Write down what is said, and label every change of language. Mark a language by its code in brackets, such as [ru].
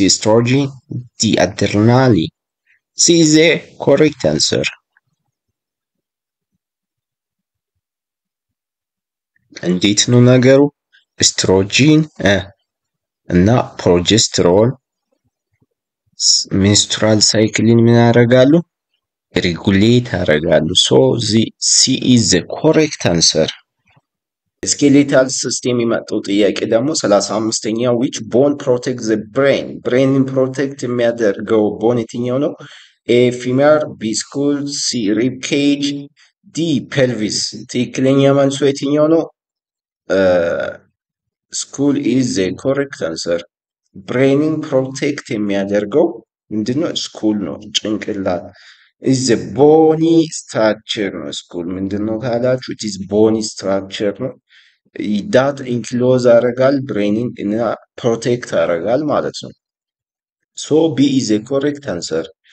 [en] estrogen, D. adrenaline. C is the correct answer. [am] እንዴት ነው ነገሩ? ኤስትሮጂን እና ፕሮጀስትሮን menstrual cycling ምን ያደርጋሉ? [en] regulate [am] ያደርጋሉ። [en] So C is the correct answer. [am] ስኬሌታል ሲስተም የመጣው ጥያቄ ደግሞ 35ኛ [en] which bone protects the brain? [am] ብሬንን ፕሮቴክት የሚያደርገው ቦን የትኛው ነው? [en] A. femur, B. skull, C. rib cage, D. pelvis. [am] ትክክለኛ መልሱ የትኛው ነው? [en] skull is the correct answer. [am] ብሬንን ፕሮቴክት የሚያደርገው ምንድነው? ስኩል ነው፣ ጭንቅላት [en] is a bony structure [am] ነው። ስኩል ምንድነው ካላችሁ [en] it is bony structure [am] ነው። that enclose ያደርጋል ብሬንን እና ፕሮቴክት ያደርጋል ማለት ነው። [en] so B is the correct answer.